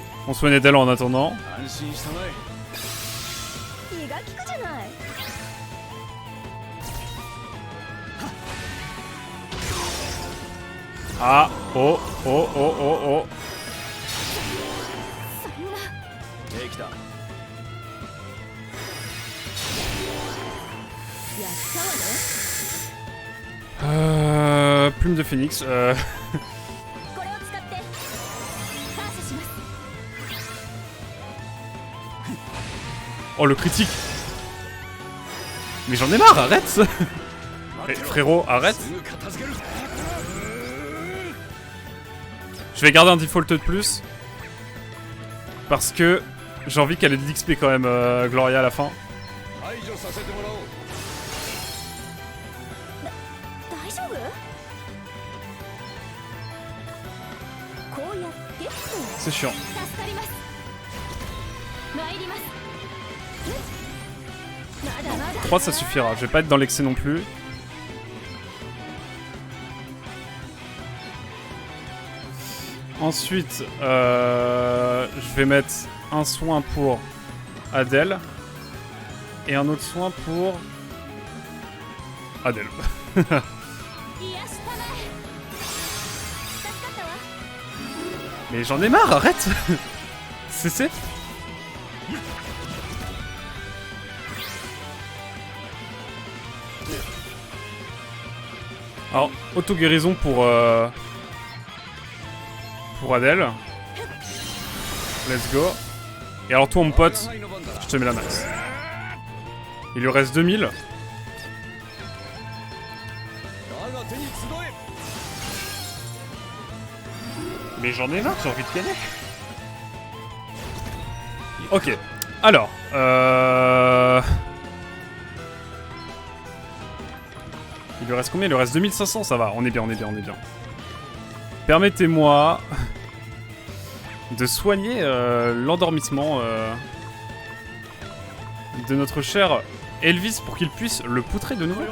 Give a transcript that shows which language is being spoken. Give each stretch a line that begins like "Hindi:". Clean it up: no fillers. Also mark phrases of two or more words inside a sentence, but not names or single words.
French: On soigne Adèle en attendant.
Japanese: 安心したまえ。気が利くじゃない。 Ah, oh, oh, oh, oh, oh. そんな。できた。やったわね。
French: Plume de phénix.
Japanese: これを使って感謝します。
French: Oh, le critique. Mais j'en ai marre, arrête. Eh, frérot, arrête.
Japanese: すぐ片付ける。
French: Je vais garder un default de plus. Parce que j'ai envie qu'elle ait de l'XP quand même, Gloria, à la fin.
Japanese: 排除させてもらおう。大丈夫？こうやってと。
French: C'est chiant.
Japanese: 助かります。参ります。まだまだ。
French: 3 ça suffira, je vais pas être dans l'excès non plus. Ensuite, je vais mettre un soin pour Adèle et un autre soin pour Adèle.
Japanese: 癒したまえ。助かったわ。
French: Mais j'en ai marre, arrête. Cessez. Alors, auto-guérison pour Adèle.
English: Let's go.
French: Et alors toi mon pote, je te mets la max. Il lui reste 2000.
Japanese: 我が手に集え。
French: Mais j'en ai marre, j'ai envie de gagner. Ok. Alors, il lui reste combien? Il lui reste 2500, ça va. On est bien, on est bien, on est bien. Permettez-moi de soigner l'endormissement de notre cher Elvis pour qu'il puisse le poutrer de nouveau.